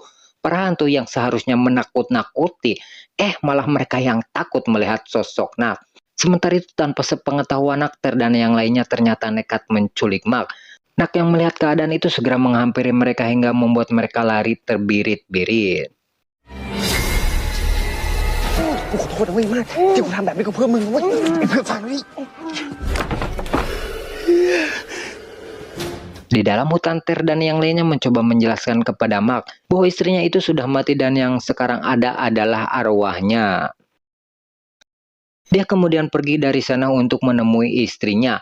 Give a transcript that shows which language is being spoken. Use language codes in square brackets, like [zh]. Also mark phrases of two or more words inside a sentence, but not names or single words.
[id] Para hantu yang seharusnya menakut-nakuti, malah mereka yang takut melihat sosok Nak. Sementara itu tanpa sepengetahuan Nak, Ter dan yang lainnya ternyata nekat menculik Mak. Nak yang melihat keadaan itu segera menghampiri mereka hingga membuat mereka lari terbirit-birit. [th] กูขอโทษนะเว้ยมากที่กูทำแบบนี้ก็เพื่อมึงเว้ยไอ้เพื่อนฟังนี่ [id] Di dalam hutan Ter dan yang lainnya mencoba menjelaskan kepada Mak bahwa istrinya itu sudah mati dan yang sekarang ada adalah arwahnya. Dia kemudian pergi dari sana untuk menemui istrinya.